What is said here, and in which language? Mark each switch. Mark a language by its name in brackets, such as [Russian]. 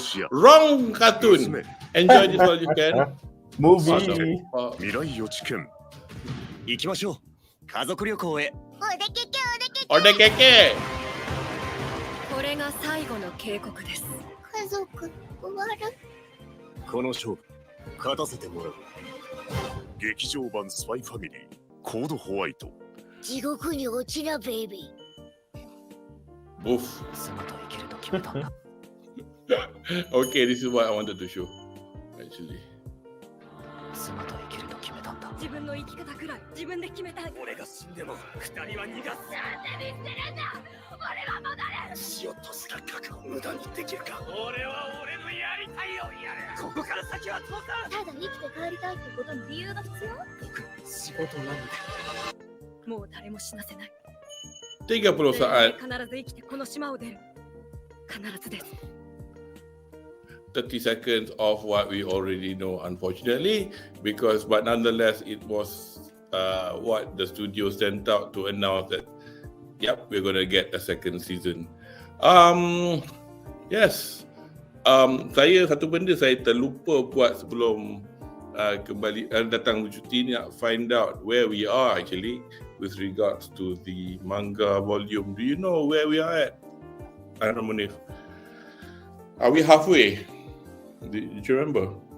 [English] Wrong cartoon. Enjoy this while you can. Movie. [Japanese] 未来予知犬行きましょう家族旅行へ Odekeke. これが最後の警告です。家族終わる。この勝負勝たせてもらう劇場版スパイファミリーコードホワイト地獄に落ちなベイビー。 Oof. 妻と生きると決めたんだ。 [English] Okay, this is what I wanted to show. Actually. [Japanese] 妻と生きると決めたんだ。自分の生き方くらい自分で決めたい。俺が死んでも二人は逃がす。なんで見捨てるんだ。俺は戻る。死をとした覚悟を無駄にできるか。俺は俺のやりたいようにやる。ここから先は父さん。ただ生きて帰りたいってことに理由が必要。僕仕事なんで。もう誰も死なせない。 30 saat. 必ず生きてこの島を出る。必ずです。 [English] 30 seconds of what we already know, unfortunately, but nonetheless, it was what the studio sent out to announce that, yep, we're going to get a second season. Yes, [Malay] saya satu benda saya terlupa buat sebelum kembali datang bercuti ni, nak [English] find out where we are actually with regards to the manga volume. Do you know where we are at? I don't know, Munif. Are we halfway? Did you remember?